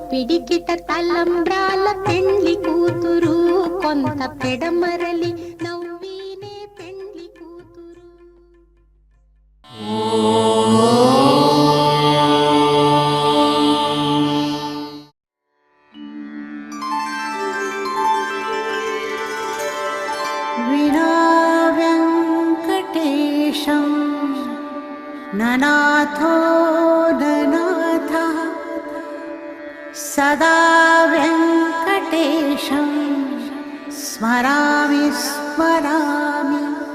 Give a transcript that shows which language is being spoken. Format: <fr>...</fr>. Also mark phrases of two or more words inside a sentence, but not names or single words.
<te>పిడికిట తలంబ్రాల పెండ్లి కూతురు కొంత పెడమరలి నవ్వీనే పెండ్లి కూతురు.</te> <sa>विना वेङ्कटेशं ननाथो ननाथः सदा वेङ्कटेशं स्मरामि स्मरामि.</sa>